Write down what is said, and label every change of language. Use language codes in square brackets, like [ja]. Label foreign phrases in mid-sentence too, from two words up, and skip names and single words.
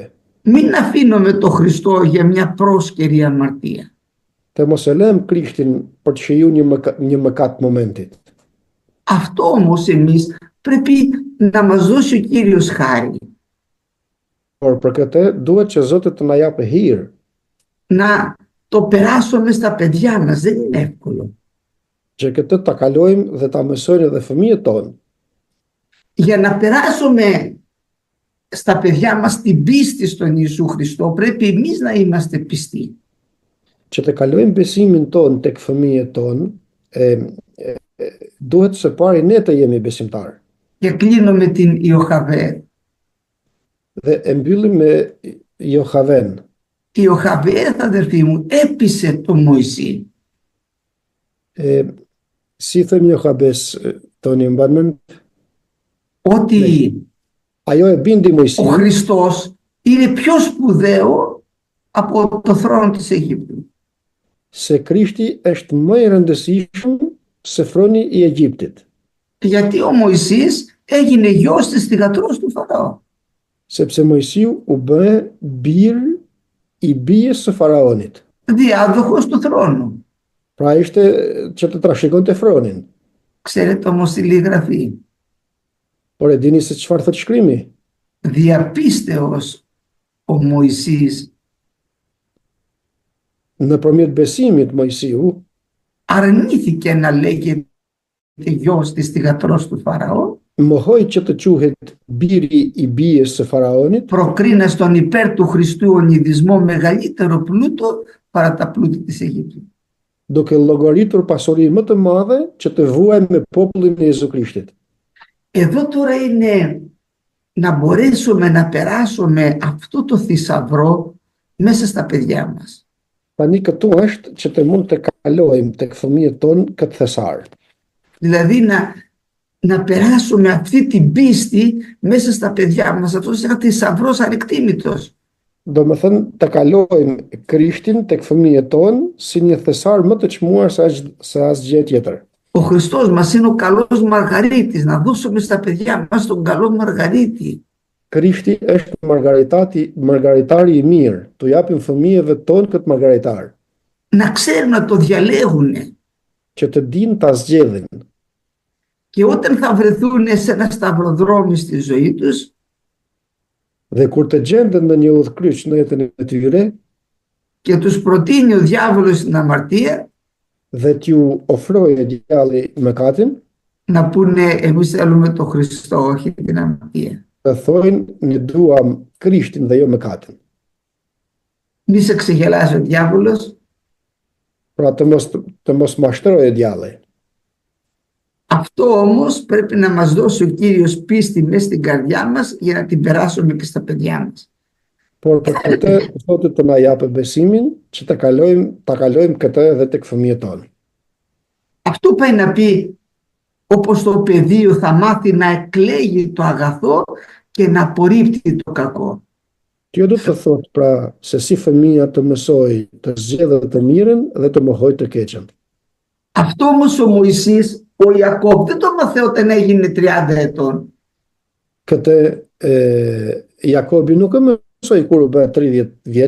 [el] Μην αφήνουμε το Χριστό για μια πρόσκαιρη αμαρτία. [sq] Të mos e lëm Krishtin për të shiju një mëkat momentit. [el] Αυτό όμως εμείς πρέπει να μας δώσει ο Κύριος χάρη. [sq] Por për këtë duhet që Zoti të na japë hir. [el] Να το περάσουμε στα παιδιά μας, δεν είναι εύκολο. [sq] Që këtë ta kalojmë dhe ta mësojnë edhe fëmijët tonë. [el] Για να περάσουμε στα παιδιά μας την πίστη στον Ιησού Χριστό, πρέπει εμείς να είμαστε πιστοί. [sq] Që të kalojmë besimin tonë tek fëmijët tonë, duhet së pari ne të jemi besimtar. [el] Και κλείνω με την Ιοχαβέ. [sq] Dhe e mbyllim me Johaven. [el] Η Ιοχαβέ, αδερφοί μου, έπεισε τον Μωυσή. [sq] Si thëmë Johabes, Toni, mban mend? [el] Ότι [sq] Ajo e bindi [el] ο [sq] Mojsin [el] Χριστός είναι πιο σπουδαίο από το θρόνο της Αιγύπτου. [sq] se Krishti është më i rëndësishëm se froni i Egjiptit. [el] Γιατί ο Μωυσής έγινε γιος της θυγατρός του Φαραώ. [sq] Sepse Mojsiu u bë bir i bijes së faraonit. [el] Διάδοχος του θρόνου. [sq] Pra ishte që të trashëgonte fronin. [el] Ξέρετε όμως τη γραφή. [sq] Por e dini se çfarë thot shkrimi? [el] Διαπίστεως ο Μωυσής [sq] Nëpërmjet besimit Mojsiu [el] αρνήθηκε να λέγεται γιος της θυγατρός του Φαραώ, [sq] mohoi që të quhet biri i bijes së faraonit, [el] προκρίνας τον υπέρ του Χριστού ονειδισμό μεγαλύτερο πλούτο παρά τα πλούτη της Αιγύπτου. [sq] duke llogaritur pasuri më të madhe që të vuajmë me popullin e Jezu Krishtit. [el] Εδώ τώρα είναι να μπορέσουμε να περάσουμε αυτό το θησαυρό μέσα στα παιδιά μας. [sq] Tani këtu është që të mund të kalojmë tek fëmijët tonë këtë thesar. [el] Δηλαδή να περάσουμε αυτή την πίστη μέσα στα παιδιά μας. Αυτός είναι ένα θησαυρός ανεκτήμητος. [sq] Do me thënë të kalojmë Krishtin tek fëmijët tonë si një thesar më të çmuar se asgjë tjetër. [el] Ο Χριστός μας είναι ο καλός Μαργαρίτης. Να δώσουμε στα παιδιά μας τον καλό Μαργαρίτη. [sq] Krishti është margaritari i mirë, të japim fëmijëve tonë këtë margaritar, [el] Να ξέρουν να το διαλέγουν. [sq] që të dinë ta zgjedhin. [el] Και όταν θα βρεθούν σε ένα σταυροδρόμι στη ζωή τους, [sq] Dhe kur të gjenden në një udhkryq në jetën e tyre [el] και τους προτείνει ο διάβολος την αμαρτία, [sq] dhe t'ju ofrojë djalli mëkatin, [el] να πούνε εμείς θέλουμε τον Χριστό, όχι την αμαρτία. [sq] të thojnë ne duam Krishtin dhe jo mëkatin. [el] Μη σε ξεγελάσει ο διάβολος. [sq] Pra të mos mashtrojë djalli. [el] Αυτό όμως πρέπει να μας δώσει ο Κύριος πίστη μέσα στην καρδιά μας για να την περάσουμε και στα παιδιά μας. [sq] Por për këtë Zoti të na japë besimin që ta kalojmë këtë edhe tek fëmijët tonë. [el] Αυτό πάει να πει, όπως το πεδίο θα μάθει να εκλέγει το αγαθό και να απορρίπτει το κακό. [sq] Kjo do të thotë pra se si fëmia të mësoj të zgjedhë të mirën dhe të mohoj të keqen. [el] Αυτό όμως ο Μωυσής, ο Ιακώβ δεν το μάθε όταν έγινε 30 ετών. [sq] Këtë Jakobi nuk e mësoi kur u bë 30 vjeç,